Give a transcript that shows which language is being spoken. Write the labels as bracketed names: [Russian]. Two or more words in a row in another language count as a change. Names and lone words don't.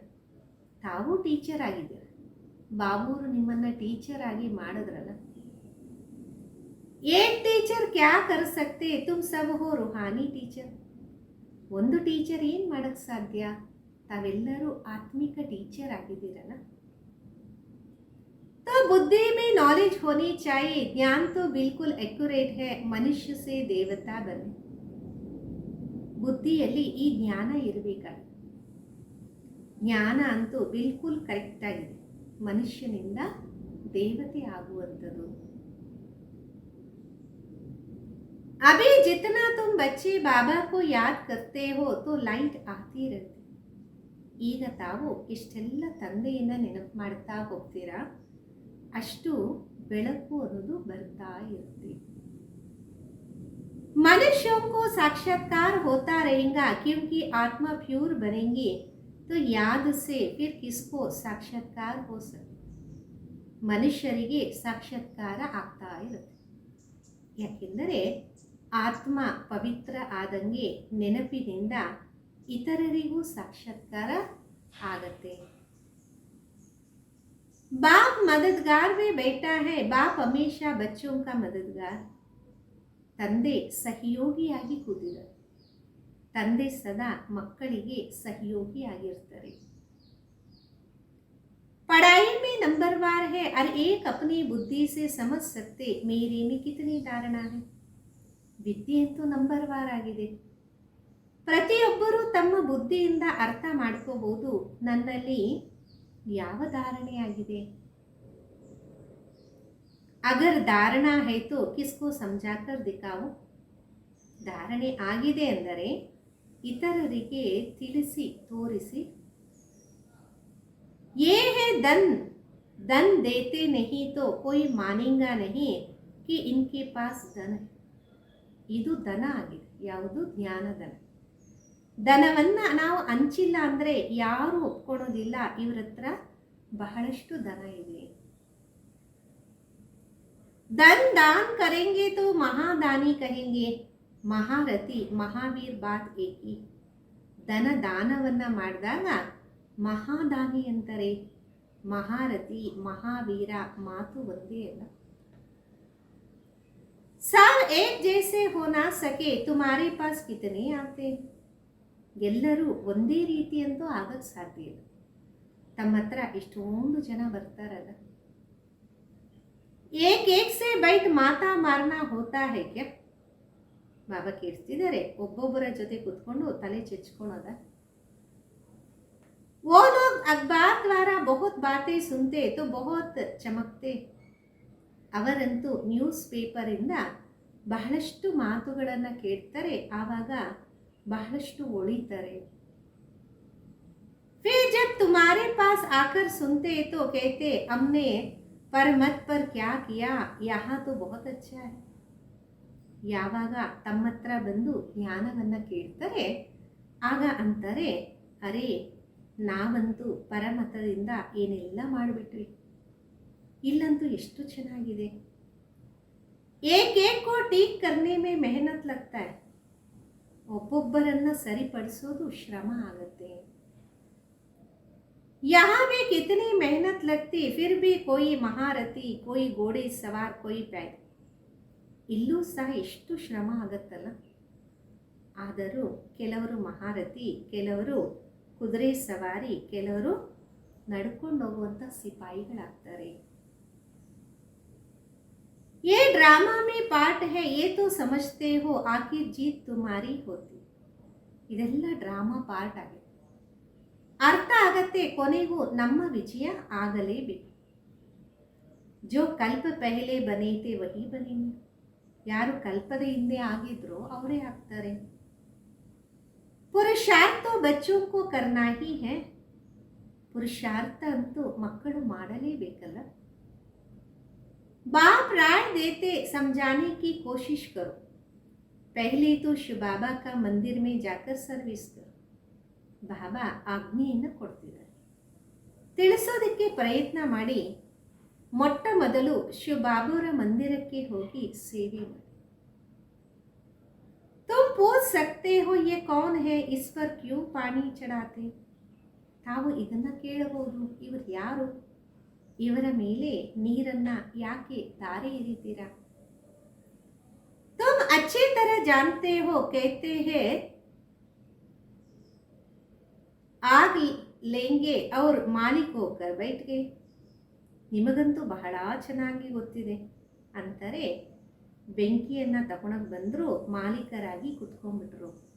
[Kannada] ತಾವು ಟೀಚರ್ ಆಗಿದ್ದೀರ, ಬಾಬೂರು ನಿಮ್ಮನ್ನು ಟೀಚರ್ ಆಗಿ ಮಾಡಿದ್ರಲ್ಲ. [Hindi] एक टीचर क्या कर सकते, तुम सब हो रूहानी टीचर. [Kannada] ಒಂದು ಟೀಚರ್ ಏನು ಮಾಡೋಕ್ಕೆ ಸಾಧ್ಯ, ತಾವೆಲ್ಲರೂ ಆತ್ಮಿಕ ಟೀಚರ್ ಆಗಿದ್ದೀರಲ್ಲ. [Hindi] तो बुद्धि में नॉलेज होनी चाहिए. ज्ञान तो बिल्कुल एक्यूरेट है, मनुष्य से देवता बने. [Kannada] ಬುದ್ಧಿಯಲ್ಲಿ ಈ ಜ್ಞಾನ ಇರಬೇಕಲ್ಲ. ಜ್ಞಾನ ಅಂತೂ ಬಿಲ್ಕುಲ್ ಕರೆಕ್ಟ್ ಆಗಿದೆ, ಮನುಷ್ಯನಿಂದ ದೇವತೆ ಆಗುವಂಥದ್ದು. [Hindi] अभी जितना तुम बच्चे बाबा को याद करते हो तो लाइट आती रहती. [Kannada] ಈಗ ತಾವು ಇಷ್ಟೆಲ್ಲ ತಂದೆಯನ್ನು ನೆನಪು ಮಾಡ್ತಾ ಹೋಗ್ತೀರಾ, ಅಷ್ಟು ಬೆಳಕು ಅನ್ನೋದು ಬರ್ತಾ ಇರುತ್ತೆ. [Hindi] मनुष्यों को साक्षात्कार होता रहेगा क्योंकि आत्मा प्योर बनेंगे तो याद से फिर किसको साक्षात्कार हो सकते. [Kannada] ಮನುಷ್ಯರಿಗೆ ಸಾಕ್ಷಾತ್ಕಾರ ಆಗ್ತಾ ಇರುತ್ತೆ, ಯಾಕೆಂದರೆ ಆತ್ಮ ಪವಿತ್ರ ಆದಂಗೆ ನೆನಪಿನಿಂದ ಇತರರಿಗೂ ಸಾಕ್ಷಾತ್ಕಾರ ಆಗತ್ತೆ. [Hindi] बाप मददगार में बैठा है, बाप हमेशा बच्चों का मददगार. [Kannada] ತಂದೆ ಸಹಯೋಗಿಯಾಗಿ ಕೂತಿದ್ದಾರೆ, ತಂದೆ ಸದಾ ಮಕ್ಕಳಿಗೆ ಸಹಯೋಗಿಯಾಗಿರ್ತಾರೆ. [Hindi] पढ़ाई में नंबरवार है, हर एक अपनी बुद्धि से समझ सकते मेरे में कितनी धारणा है. [Kannada] ವಿದ್ಯೆಯಂತೂ ನಂಬರ್ವಾರ್ ಆಗಿದೆ, ಪ್ರತಿಯೊಬ್ಬರೂ ತಮ್ಮ ಬುದ್ಧಿಯಿಂದ ಅರ್ಥ ಮಾಡ್ಕೋಬಹುದು ನನ್ನಲ್ಲಿ ಯಾವ ಧಾರಣೆ ಆಗಿದೆ. [Hindi] अगर धारणा है तो किसको समझाकर दिखाओ. [Kannada] ಧಾರಣೆ ಆಗಿದೆ ಅಂದರೆ ಇತರರಿಗೆ ತಿಳಿಸಿ ತೋರಿಸಿ. [Hindi] ये है धन, धन देते नहीं तो कोई मानेगा नहीं कि इनके पास धन है. [Kannada] ಇದು ಧನ ಆಗಿದೆ. ಯಾವುದು? ಜ್ಞಾನಧನ. ಧನವನ್ನು ನಾವು ಹಂಚಿಲ್ಲ ಅಂದರೆ ಯಾರು ಒಪ್ಕೊಳ್ಳೋದಿಲ್ಲ, ಇವ್ರ ಹತ್ರ ಬಹಳಷ್ಟು ಧನ ಇದೆ. [Hindi] धन दान करेंगे तो महादानी कहेंगे, महारथी महावीर बात एकी. [Kannada] ಧನ ದಾನವನ್ನ ಮಾಡಿದಾಗ ಮಹಾದಾನಿ ಅಂತಾರೆ, ಮಹಾರಥಿ ಮಹಾವೀರ ಮಾತು ಒಂದೇ ಅಲ್ಲ. [Hindi] सब एक जैसे हो ना सके तुम्हारे पास कितने आते. [Kannada] ಎಲ್ಲರೂ ಒಂದೇ ರೀತಿ ಅಂತೂ ಆಗಕ್ಕೆ ಸಾಧ್ಯ ಇಲ್ಲ. ತಮ್ಮ ಹತ್ರ ಇಷ್ಟೊಂದು ಜನ ಬರ್ತಾರಲ್ಲ. [Hindi] एक एक से बैठ माता मारना होता है क्या. [Kannada] ಬಾಬಾ ಕೇಳ್ತಿದ್ದಾರೆ, ಒಬ್ಬೊಬ್ಬರ ಜೊತೆ ಕುತ್ಕೊಂಡು ತಲೆ ಚೆಚ್ಕೊಳೋದ. [Hindi] वो लोग अखबार द्वारा बहुत बातें सुनते तो बहुत चमकते. [Kannada] ಅವರಂತೂ ನ್ಯೂಸ್ ಪೇಪರಿಂದ ಬಹಳಷ್ಟು ಮಾತುಗಳನ್ನು ಕೇಳ್ತಾರೆ, ಆವಾಗ ಬಹಳಷ್ಟು ಒಳಿತಾರೆ. [Hindi] फिर जब तुम्हारे पास आकर सुनते तो कहते हमने पर मत पर क्या किया, यहाँ तो बहुत अच्छा है. [Kannada] ಯಾವಾಗ ತಮ್ಮ ಹತ್ರ ಬಂದು ಜ್ಞಾನವನ್ನು ಕೇಳ್ತಾರೆ ಆಗ ಅಂತಾರೆ, ಅರೆ ನಾವಂತೂ ಪರಮತದಿಂದ ಏನೆಲ್ಲ ಮಾಡಿಬಿಟ್ವಿ, ಇಲ್ಲಂತೂ ಎಷ್ಟು ಚೆನ್ನಾಗಿದೆ. [Hindi] एक एक को ठीक करने में मेहनत लगता है. [Kannada] ಒಬ್ಬೊಬ್ಬರನ್ನ ಸರಿಪಡಿಸೋದು ಶ್ರಮ ಆಗುತ್ತೆ. [Hindi] यहाँ भी कितनी मेहनत लगती फिर भी कोई महारथी कोई घोड़े सवार कोई पैदल. [Kannada] ಇಲ್ಲೂ ಸಹ ಎಷ್ಟು ಶ್ರಮ ಆಗತ್ತಲ್ಲ. ಆದರೂ ಕೆಲವರು ಮಹಾರಥಿ, ಕೆಲವರು ಕುದುರೆ ಸವಾರಿ, ಕೆಲವರು ನಡ್ಕೊಂಡು ಹೋಗುವಂಥ ಸಿಪಾಯಿಗಳಾಗ್ತಾರೆ. [Hindi] ये ड्रामा में पार्ट है ये तो समझते हो आखिर जीत तुम्हारी होती. [Kannada] ಇದೆಲ್ಲ [English] drama part [Kannada] ಆಗಿದೆ. ಅರ್ಥ ಆಗತ್ತೆ, ಕೊನೆಗೂ ನಮ್ಮ ವಿಜಯ ಆಗಲೇಬೇಕು. [Hindi] जो कल्प पहले बनेथे वही बनेंगे. [Kannada] ಯಾರು ಕಲ್ಪದ ಹಿಂದೆ ಆಗಿದ್ರೋ ಅವರೇ ಆಗ್ತಾರೆ. [Hindi] ಪುರುಷಾರ್ಥ ಬಚ್ಚೋं को करना ही है. [Kannada] ಪುರುಷಾರ್ಥ ಅಂತೂ ಮಕ್ಕಳು ಮಾಡಲೇಬೇಕಲ್ಲ. [Hindi] बाप राय देते समझाने की कोशिश करो, पहले तो शिव बाबा का मंदिर में जाकर सर्विस करो. [Kannada] ಬಾಬಾ ಆಜ್ಞೆಯನ್ನು ಕೊಡ್ತಿದ್ದಾರೆ, ತಿಳಿಸೋದಕ್ಕೆ ಪ್ರಯತ್ನ ಮಾಡಿ. ಮೊಟ್ಟ ಮೊದಲು ಶಿವ ಬಾಬಾರ ಮಂದಿರಕ್ಕೆ ಹೋಗಿ ಸೇವೆ ಮಾಡಿ. [Hindi] तुम पूछ सकते हो ये कौन है, इस पर क्यों पानी चढ़ाते. [Kannada] ತಾವು ಇದನ್ನ ಕೇಳಬಹುದು, ಇವರು ಯಾರು, ಇವರ ಮೇಲೆ ನೀರನ್ನ ಯಾಕೆ ಧಾರೆ ಎರಿತೀರಾ. [Hindi] तुम अच्छी तरह जानते हो कहते हैं आग लेंगे और मालिक होकर बैठ गए. [Kannada] ನಿಮಗಂತೂ ಬಹಳ ಚೆನ್ನಾಗಿ ಗೊತ್ತಿದೆ ಅಂತಾರೆ, ಬೆಂಕಿಯನ್ನು ತಗೊಳಕ್ ಬಂದ್ರು, ಮಾಲೀಕರಾಗಿ ಕುತ್ಕೊಂಡ್ಬಿಟ್ರು.